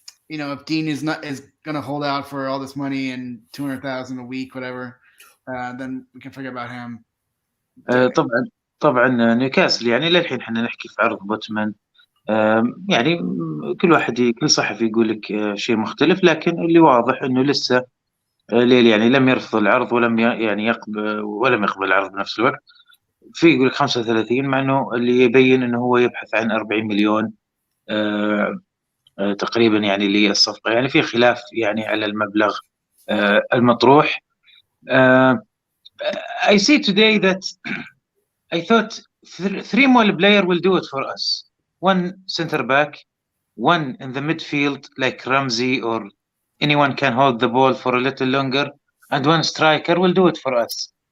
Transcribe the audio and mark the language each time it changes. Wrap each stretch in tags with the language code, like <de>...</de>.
<en>If Dean is going to hold out for all this money and 200,000 a week, whatever, then we can forget about him.</en> <ar>طبعا نيوكاسل يعني للحين احنا نحكي في عرض بوتمان. يعني كل صحفي يقول لك شيء مختلف، لكن اللي واضح انه لسه ليل يعني لم يرفض العرض ولم يقبل العرض بنفس الوقت. في يقول لك 35، مع انه اللي يبين انه هو يبحث عن 40 مليون تقريبا يعني للصفقة. يعني في خلاف يعني على المبلغ المطروح.</ar> <en>I see today that I thought 3 more players will do it for us. 1 center back, 1 in the midfield like Ramsey or anyone can hold the ball for a little longer, and 1 striker will do it for us.</en>